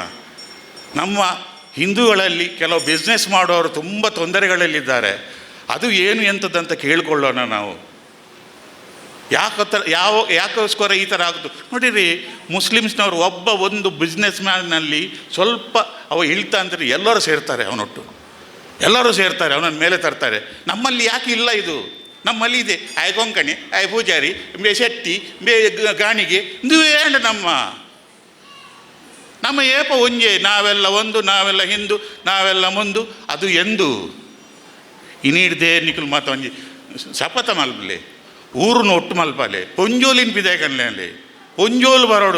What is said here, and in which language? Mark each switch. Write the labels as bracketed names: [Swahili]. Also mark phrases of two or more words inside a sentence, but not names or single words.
[Kannada] ನಮ್ಮ ಹಿಂದೂಗಳಲ್ಲಿ ಕೆಲವು ಬಿಸ್ನೆಸ್ ಮಾಡೋರು ತುಂಬ ತೊಂದರೆಗಳಲ್ಲಿದ್ದಾರೆ, ಅದು ಏನು ಎಂಥದ್ದಂತ ಕೇಳಿಕೊಳ್ಳೋಣ ನಾವು. ಯಾಕೋಸ್ಕರ ಈ ಥರ ಆಗೋದು ನೋಡಿರಿ. ಮುಸ್ಲಿಮ್ಸ್ನವರು ಒಂದು [English] business manನಲ್ಲಿ [Kannada] ಸ್ವಲ್ಪ ಇಳ್ತಾ ಅಂದರೆ ಎಲ್ಲರೂ ಸೇರ್ತಾರೆ, ಎಲ್ಲರೂ ಸೇರ್ತಾರೆ, ಅವನನ್ನು ಮೇಲೆ ತರ್ತಾರೆ. ನಮ್ಮಲ್ಲಿ ಯಾಕೆ ಇಲ್ಲ ಇದು? ನಮ್ಮಲ್ಲಿ ಇದೆ, [Tulu] ಆಯ್ ಕೊಂಕಣಿ, ಆಯ್ ಪೂಜಾರಿ, ಬೇ ಶೆಟ್ಟಿ, ಬೇ ಗಾಣಿಗೆ, ಇದು ಏಂಡ ನಮ್ಮ ಏಪ ಒಂಜೆ, [Kannada] ನಾವೆಲ್ಲ ಒಂದು, ನಾವೆಲ್ಲ ಹಿಂದೂ, ನಾವೆಲ್ಲ ಮುಂದು. [Tulu] ಅದು ಎಂದು ಇನ್ನಿಡ್ದೇ ನಿಖಲ್ ಮಾತ ಒಂಜಿ ಶಪಥ ಮಲ್ಪಲೆ, ಊರನ್ನು ಒಟ್ಟು ಮಲ್ಪಲೆ, ಪೊಂಜೋಲಿನ ಪಿದಾಯಕನ್ಲೆ ಪೊಂಜೋಲು ಬರೋಡು.